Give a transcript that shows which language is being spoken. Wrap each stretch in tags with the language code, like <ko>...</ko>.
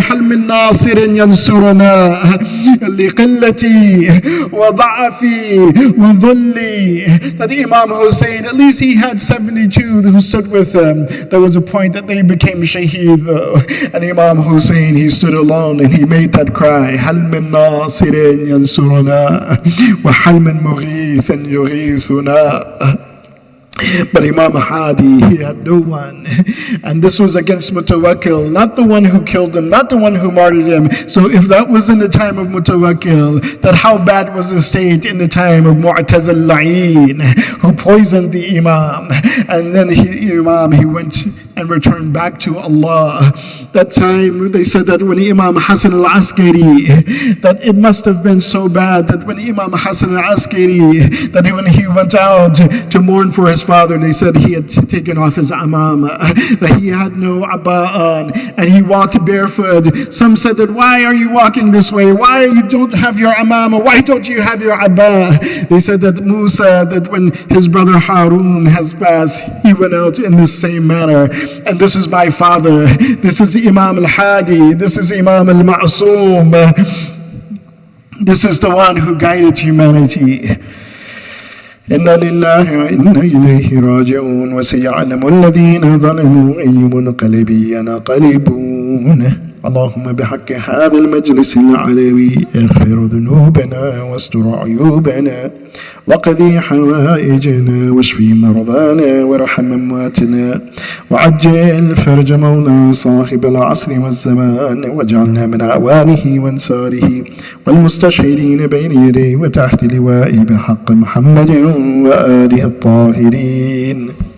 <ar>Hal min nasirin yansuruna liqillati wa dha'afi wa dhulli.</ar> <en>That Imam Hussein, at least he had 72 who stood with him. There was a point that they became shaheed though. And Imam Hussein, he stood alone. And he made that cry,</en> <ar>هل من ناصر ينصرنا وهل من مغيث يغيثنا.</ar> <en>But Imam Hadi, he had no one. And this was against Mutawakkil, not the one who killed him, not the one who martyred him. So if that was in the time of Mutawakkil, that how bad was the state in the time of Mu'taz al-La'in, who poisoned the Imam. And then Imam, he went and returned back to Allah. That time, they said that when Imam Hassan al-Askari, that it must have been so bad that when Imam Hassan al-Askari, that when he went out to mourn for his father, they said he had taken off his amama, that he had no abba on, and he walked barefoot. Some said that, why are you walking this way? Why you don't have your amama? Why don't you have your abba? They said that Musa, that when his brother Harun has passed, he went out in the same manner. And this is my father. This is Imam Al-Hadi. This is Imam Al-Ma'soom. This is the one who guided humanity.</en> <ar>إنا لله وإنا إليه راجعون وسيعلم الذين ظلموا أي منقلب ينقلبون. اللهم بحق هذا المجلس العلوي اغفر ذنوبنا واستر عيوبنا وقضي حوائجنا واشف مرضانا وارحم أمواتنا وعجل فرج مولانا صاحب العصر والزمان واجعلنا من أعوانه وانصاره والمستشهدين بين يديه وتحت لوائه بحق محمد وآله الطاهرين.</ar>